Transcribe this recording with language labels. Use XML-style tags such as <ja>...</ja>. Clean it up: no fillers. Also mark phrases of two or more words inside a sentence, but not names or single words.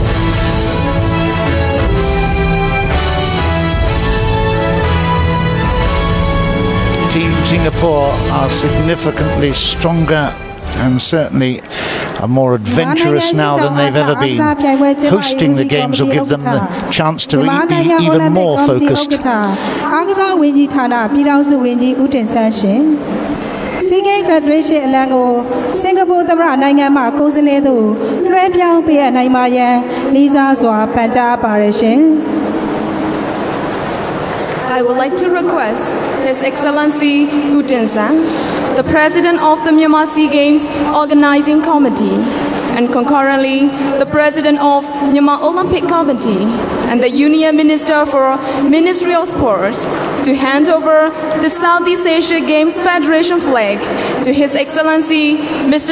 <en>Team Singapore are significantly stronger and certainly are more adventurous now than they've ever been. Hosting the games will give them the chance to be even more focused.</en> <my>SEA Games Federation အလံကိုစင်ကာပူသမ္မတနိုင်ငံမှကိုယ်စားလှယ်တို့လွှဲပြောင်းပေးအပ်နိုင်ပါရန်လေးစားစွာပန်ကြားပါတယ်ရှင်</my> <en>I would like to request His Excellency U Tin San, the President of the Myanmar SEA Games Organizing Committee, and concurrently the President of Myanmar Olympic Committee and the Union Minister for Ministry of Sports to hand over the Southeast Asia Games Federation flag to His Excellency Mr.</en>